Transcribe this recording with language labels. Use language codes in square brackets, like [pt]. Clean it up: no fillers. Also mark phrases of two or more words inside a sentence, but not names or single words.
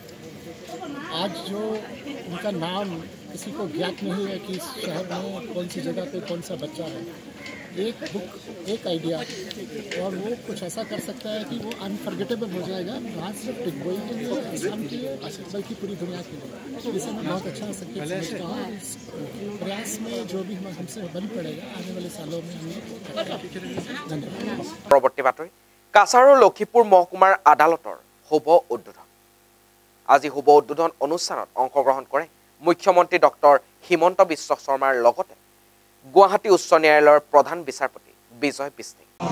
[hi] आज जो उनका नाम किसी को ज्ञात नहीं है कि इस शहर में कौन सी जगह पे कौन सा बच्चा है, एक बुक एक आइडिया और वो कुछ ऐसा कर सकता है कि वो अनफर्गेटेबल हो जाएगा, ना सिर्फ डिगबई के लिए असम के लिए बल्कि पूरी दुनिया के लिए। इसे मैं बहुत अच्छा संकेत समझता हूँ। इस प्रयास में जो भी हमसे बन पड़ेगा आने वाले सालों में हमें धन्यवाद। [as] পৰৱৰ্তী বাতৰি কাছাৰ লক্ষীপুৰ মহকুমাৰ আদালতৰ শুভ উদ্বোধন। আজি শুভ উদ্বোধন অনুষ্ঠানত অংশগ্ৰহণ কৰে মুখ্যমন্ত্ৰী ডক্টৰ হিমন্ত বিশ্ব শৰ্মাৰ লগতে গুৱাহাটী উচ্চ ন্যায়ালয়ৰ প্ৰধান বিচাৰপতি বিজয় বিষ্ণে।